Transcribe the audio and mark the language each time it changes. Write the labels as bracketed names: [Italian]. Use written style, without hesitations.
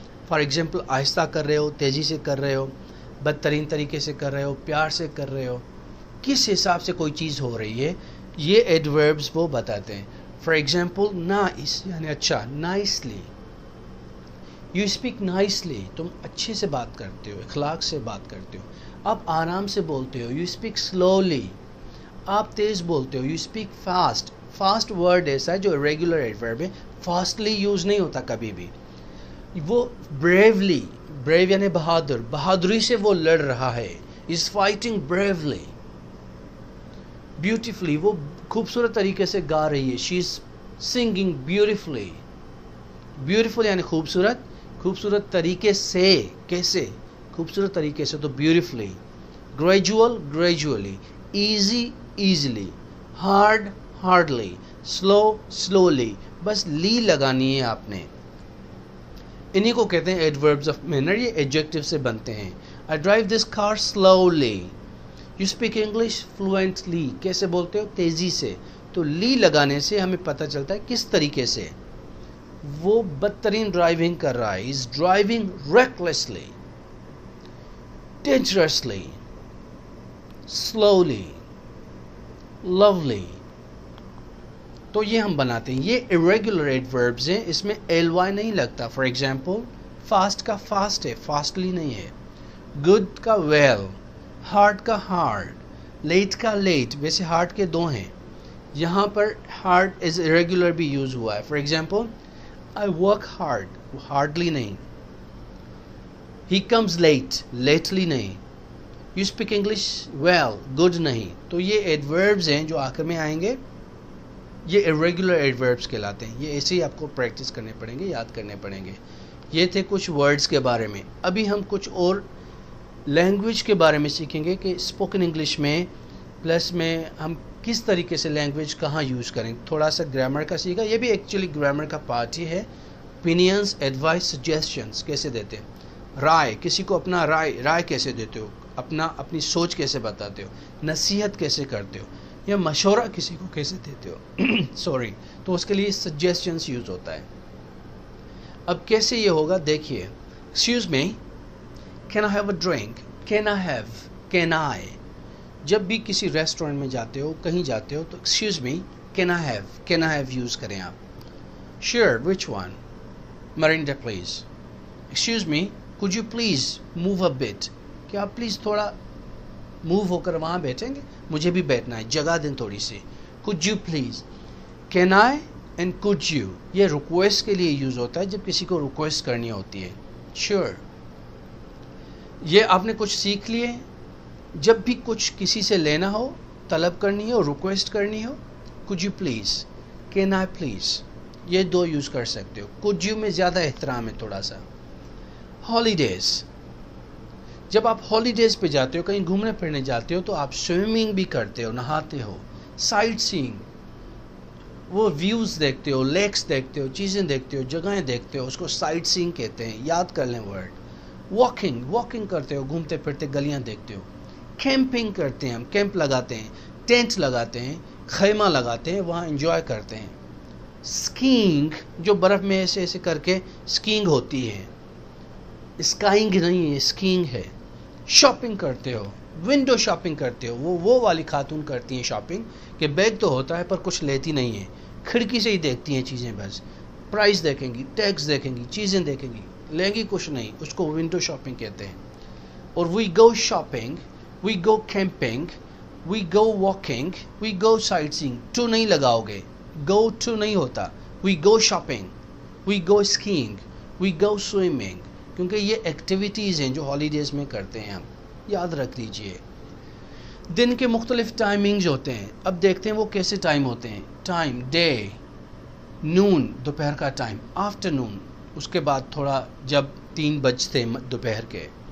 [Urdu] For example آہستہ کر رہے ہو، تیزی سے کر رہے ہو، بدترین طریقے سے کر رہے ہو، پیار سے کر رہے ہو، کس حساب سے کوئی چیز ہو رہی ہے، یہ ایڈوربس وہ بتاتے ہیں. فار ایگزامپل نائس یعنی اچھا، نائسلی، [English] you speak nicely, [Urdu] تم اچھے سے بات کرتے ہو، اخلاق سے بات کرتے ہو. آپ آرام سے بولتے ہو، [English] You speak slowly. [Urdu] آپ تیز بولتے ہو، [English] You speak fast. [Urdu] Fast word ایسا ہے جو ریگولر ایڈورب ہے، فاسٹلی یوز نہیں ہوتا کبھی بھی. وہ بریولی، بریو یعنی بہادر، بہادری سے وہ لڑ رہا ہے، [English] Is fighting bravely. [Urdu] بیوٹیفلی، وہ خوبصورت طریقے سے گا رہی ہے، [English] She is singing beautifully. [Urdu] بیوٹیفل یعنی خوبصورت، خوبصورت طریقے سے، کیسے؟ خوبصورت طریقے سے، تو beautifully. [English] Gradual, gradually. Easy, easily. [Urdu] Hard, hardly. سلو، سلولی. بس لی لگانی ہے آپ نے. انہی کو کہتے ہیں ایڈوربس آف مینر. یہ ایڈجیکٹو سے بنتے ہیں. [English] I drive this car slowly. You speak English fluently. [Urdu] کیسے بولتے ہو؟ تیزی سے. تو لی لگانے سے ہمیں پتہ چلتا ہے کس طریقے سے. وہ بدترین ڈرائیونگ کر رہا ہے. [English] He's driving recklessly, dangerously, slowly, lovely. [Urdu] تو یہ ہم بناتے ہیں. یہ irregular adverbs ہیں، اس میں ly نہیں لگتا. فار ایگزامپل فاسٹ کا فاسٹ ہے، فاسٹلی نہیں ہے. [English] Good کا well, hard کا hard, late کا لیٹ. [Urdu] ویسے ہارڈ کے دو ہیں، یہاں پر ہارڈ از irregular بھی یوز ہوا ہے. For example [English] I work hard، [Urdu] hardly نہیں. [English] He comes late، [Urdu] لیٹلی نہیں. [English] You speak English well، good نہیں. [Urdu] تو یہ ایڈوربس ہیں جو آخر میں آئیں گے، یہ irregular ایڈوربس کہلاتے ہیں. یہ ایسے ہی آپ کو پریکٹس کرنے پڑیں گے، یاد کرنے پڑیں گے. یہ تھے کچھ ورڈز کے بارے میں. ابھی ہم کچھ اور لینگویج کے بارے میں سیکھیں گے کہ اسپوکن انگلش میں پلس میں ہم کس طریقے سے لینگویج کہاں یوز کریں. تھوڑا سا گرامر کا سیکھا، یہ بھی ایکچولی گرامر کا پارٹ ہی ہے. اوپینینس، ایڈوائس، سجیشنز کیسے دیتے ہیں. رائے، کسی کو اپنا رائے کیسے دیتے ہو، اپنی سوچ کیسے بتاتے ہو. نصیحت کیسے کرتے ہو، یا مشورہ کسی کو کیسے دیتے ہو سوری. تو اس کے لیے سجیشنز یوز ہوتا ہے. اب کیسے یہ ہوگا دیکھیے. [English] Excuse me, can I have a drink. Can I have, can I. [Urdu] جب بھی کسی ریسٹورینٹ میں جاتے ہو، کہیں جاتے ہو، تو [English] excuse me, can I have, [Urdu] can I have use کریں آپ. [English] Share, which one. Mirinda please. Excuse me, could you please move a bit. [Urdu] کیا آپ پلیز تھوڑا موو ہو کر وہاں بیٹھیں گے، مجھے بھی بیٹھنا ہے، جگہ دیں تھوڑی سی. [English] could you please. [Urdu] can I and could you یہ ریکویسٹ کے لیے یوز ہوتا ہے، جب کسی کو ریکویسٹ کرنی ہوتی ہے. sure. یہ آپ نے کچھ سیکھ لیے. جب بھی کچھ کسی سے لینا ہو، طلب کرنی ہو، ریکویسٹ کرنی ہو، [English] could you please، can I please، [Urdu] یہ دو یوز کر سکتے ہو. could you میں زیادہ احترام ہے تھوڑا سا. ہالیڈیز، جب آپ ہالیڈیز پہ جاتے ہو، کہیں گھومنے پھرنے جاتے ہو، تو آپ سوئمنگ بھی کرتے ہو، نہاتے ہو. سائٹ سینگ، وہ ویوز دیکھتے ہو، لیکس دیکھتے ہو، چیزیں دیکھتے ہو، جگہیں دیکھتے ہو، اس کو سائٹ سینگ کہتے ہیں. یاد کر لیں ورڈ. واکنگ، واکنگ کرتے ہو، گھومتے پھرتے گلیاں دیکھتے ہو. کیمپنگ کرتے ہیں، ہم کیمپ لگاتے ہیں، ٹینٹ لگاتے ہیں، خیمہ لگاتے ہیں، وہاں انجوائے کرتے ہیں. اسکینگ، جو برف میں ایسے ایسے کر کے اسکینگ ہوتی ہے، اسکائنگ نہیں ہے، اسکینگ ہے. شاپنگ کرتے ہو، ونڈو شاپنگ کرتے ہو. وہ والی خاتون کرتی ہیں شاپنگ کہ بیگ تو ہوتا ہے پر کچھ لیتی نہیں ہیں، کھڑکی سے ہی دیکھتی ہیں چیزیں. بس پرائس دیکھیں گی، ٹیکس دیکھیں گی، چیزیں دیکھیں گی، لیں گی کچھ نہیں. اس کو ونڈو شاپنگ کہتے ہیں. [English] اور we go shopping, we go camping, we go walking, we go sightseeing. [Urdu] To نہیں لگاؤ گے، گو ٹو نہیں ہوتا. [English] We go shopping, we go skiing, we go swimming. [Urdu] کیونکہ یہ ایکٹیویٹیز ہیں جو ہالیڈیز میں کرتے ہیں ہم. یاد رکھ لیجئے. دن کے مختلف ٹائمنگز ہوتے ہیں. اب دیکھتے ہیں وہ کیسے ٹائم ہوتے ہیں. Time, day. نون، دوپہر کا ٹائم. آفٹر نون، اس کے بعد تھوڑا جب 3 بجتے دوپہر کے.